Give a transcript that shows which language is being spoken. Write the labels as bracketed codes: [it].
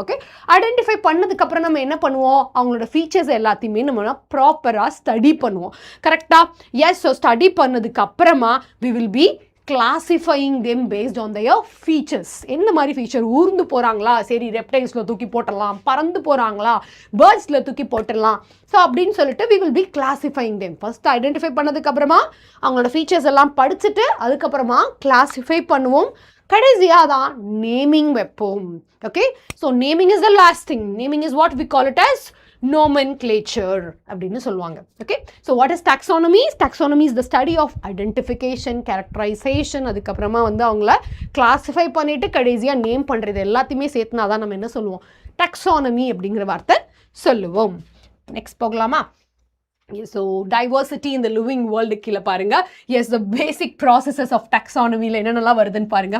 [ta] Okay, identify பண்ணதுக்கப்புறம் நம்ம என்ன பண்ணுவோம், அவங்களோட ஃபீச்சர்ஸ் எல்லாத்தையுமே நம்ம ப்ராப்பராக ஸ்டடி பண்ணுவோம். கரெக்டாக? எஸ், ஸோ ஸ்டடி பண்ணதுக்கு அப்புறமா [en] We will be classifying them based on their features. [ta] என்ன மாதிரி ஃபீச்சர்? ஊர்ந்து போகிறாங்களா, சரி ரெப்டைல்ஸில் தூக்கி போட்டுடலாம். பறந்து போகிறாங்களா, பேர்ட்ஸில் தூக்கி போட்டுடலாம். [en] so [ta] அப்படின்னு சொல்லிட்டு [en] we will be classifying them. [ta] First identify பண்ணதுக்கப்புறமா அவங்களோட ஃபீச்சர்ஸ் எல்லாம் படிச்சுட்டு அதுக்கப்புறமா கிளாஸிஃபை பண்ணுவோம். கடைசியாக தான் நேமிங் வைப்போம். [en] Okay, so naming is the last thing. Naming is what we call it as nomenclature [ta] அப்படின்னு சொல்லுவாங்க. [en] Okay, so what is taxonomy? Taxonomy is the study of identification, characterization. [ta] அதுக்கப்புறமா வந்து அவங்கள கிளாஸிஃபை பண்ணிட்டு கடைசியாக நேம் பண்ணுறது எல்லாத்தையுமே சேர்த்துனா தான் நம்ம என்ன சொல்லுவோம்? taxonomy அப்படிங்கிற வார்த்தை சொல்லுவோம். நெக்ஸ்ட் போகலாமா? ஸோ டைவர்சிட்டி இந்த லிவிங் வேர்ல்டு கீழே பாருங்க. S, [en] the basic processes of [ta] டாக்ஸானமியில் என்னென்னலாம் வருதுன்னு பாருங்க.